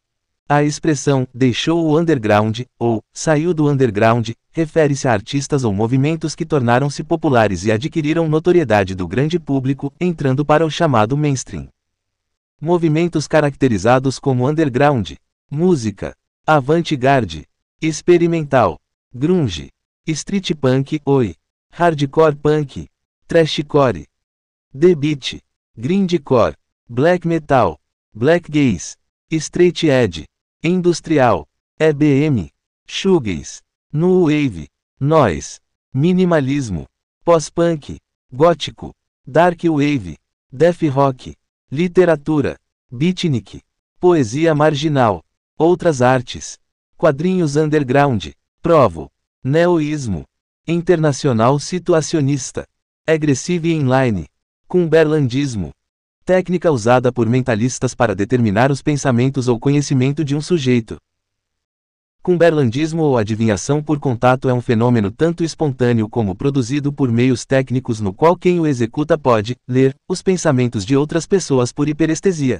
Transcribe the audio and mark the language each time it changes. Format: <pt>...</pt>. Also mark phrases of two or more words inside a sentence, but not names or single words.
<pt>A expressão "deixou o underground" ou "saiu do underground" refere-se a artistas ou movimentos que tornaram-se populares e adquiriram notoriedade do grande público, entrando para o chamado mainstream. Movimentos caracterizados como underground: música,</pt> <en>avant-garde, experimental, grunge, street punk, oi, hardcore punk, thrashcore, the beat, grindcore, black metal, black gaze, straight edge, industrial, EBM, shoegaze, new wave, noise,</en> <pt>minimalismo, pós-punk, gótico,</pt> <en>dark wave, death rock,</en> <pt>literatura, beatnik, poesia marginal, outras artes, quadrinhos underground, provo, neoísmo, internacional situacionista,</pt> <en>agressive inline,</en> <pt>cumberlandismo, técnica usada por mentalistas para determinar os pensamentos ou conhecimento de um sujeito. Cumberlandismo ou adivinhação por contato é um fenômeno tanto espontâneo como produzido por meios técnicos no qual quem o executa pode ler os pensamentos de outras pessoas por hiperestesia.</pt>